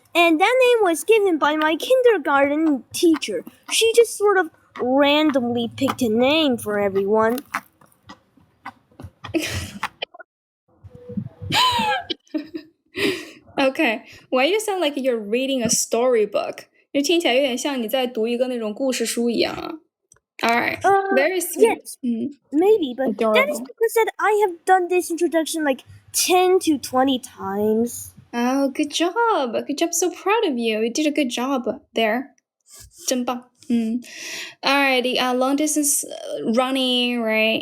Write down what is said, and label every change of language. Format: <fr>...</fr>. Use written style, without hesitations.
<en>And that name was given by my kindergarten teacher. She just sort of randomly picked a name for everyone. Okay, why you sound like you're reading a storybook?</en> <zh>就听起来有点像你在读一个那种故事书一样啊。</zh> <en>Alright, very sweet. Yes, maybe, but Adorable. that is because that I have done this introduction like 10 to 20 times. Oh, good job. Good job. So proud of you. You did a good job there.</en> <zh>真棒.</zh> <en>Alrighty, long distance running, right?</en>